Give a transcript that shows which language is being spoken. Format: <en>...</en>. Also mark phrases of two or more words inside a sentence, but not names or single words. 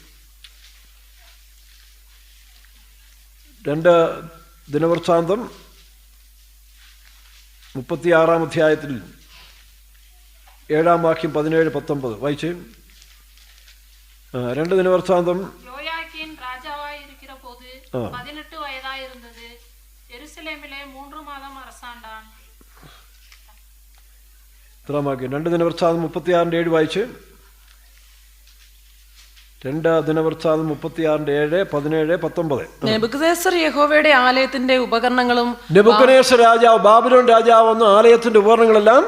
<ml>2 ദിനവൃത്താന്തം 36-ാം അധ്യായത്തിൽ 7-ാം വാക്യം 17-19 വായിച്ചേ. 2 ദിനവൃത്താന്തം.</ml> <ta>யோயாக்கீன் ராஜாவாயிருக்கிற போது 18 வயதாயிருந்தது. எருசலேமிலே 3 மாதம் அரசாண்டான்.</ta> <ml>2 ദിനവൃത്താന്തം 36-7 വായിച്ച്. 2 ദിനവൃത്താന്തം 36-7, 17, 19. നെബൂഖദ്നേസർ യഹോവയുടെ ആലയത്തിന്റെ ഉപകരണങ്ങളും നെബൂഖദ്നേസർ രാജാവ്, ബാബിലോൺ രാജാവ് വന്ന് ആലയത്തിന്റെ ഉപകരണങ്ങളെല്ലാം</ml>